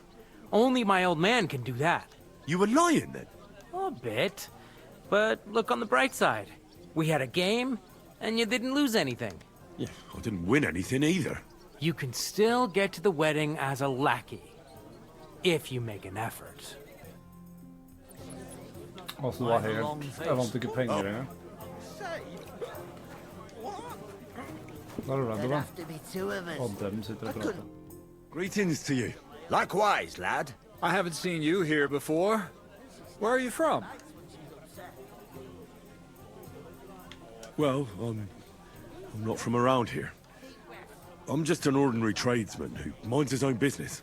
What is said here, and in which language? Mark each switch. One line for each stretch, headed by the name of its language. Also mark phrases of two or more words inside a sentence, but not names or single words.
English: Only my old man can do that. You were lying, then? A bit. But look on the bright side. We had a game, and you didn't lose anything. Yeah, I didn't win anything either. You can still get to the wedding as a lackey. If you make an effort.
Norwegian: Altså, det var helt... Jeg vant ikke penger engang. Der er det da. Og dem sitter og prater.
English: Greetings to you. Likewise, lad. I haven't seen you here before. Where are you from? Well, I'm not from around here. I'm just an ordinary tradesman who minds his own business.